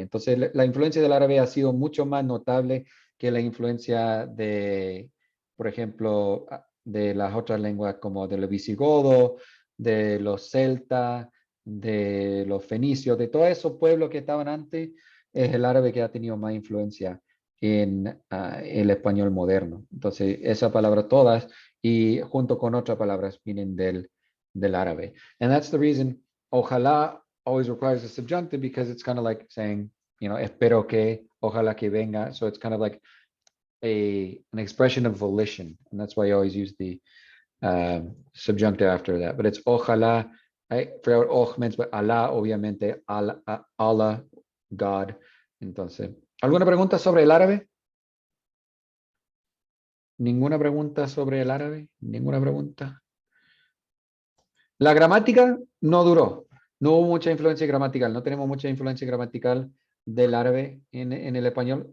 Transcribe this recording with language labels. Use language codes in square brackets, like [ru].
[es] Entonces, la influencia del árabe ha sido mucho más notable que la influencia de, por ejemplo, de las otras lenguas como de los visigodos, de los celtas, de los fenicios, de todos esos pueblos que estaban antes. Es el árabe que ha tenido más influencia en el español moderno. Entonces, esas palabras todas, y junto con otras palabras, vienen del árabe. [en] And that's the reason ojalá always requires a subjunctive, because it's kind of like saying, [es] espero que, ojalá que venga. [en] So it's kind of like an expression of volition. And that's why I always use the subjunctive after that. But it's ojalá, I forgot what means, but Allah, obviamente, Allah, God. [es] Entonces, ¿alguna pregunta sobre el árabe? ¿Ninguna pregunta sobre el árabe? ¿Ninguna pregunta? La gramática no duró. No hubo mucha influencia gramatical. No tenemos mucha influencia gramatical del árabe en el español.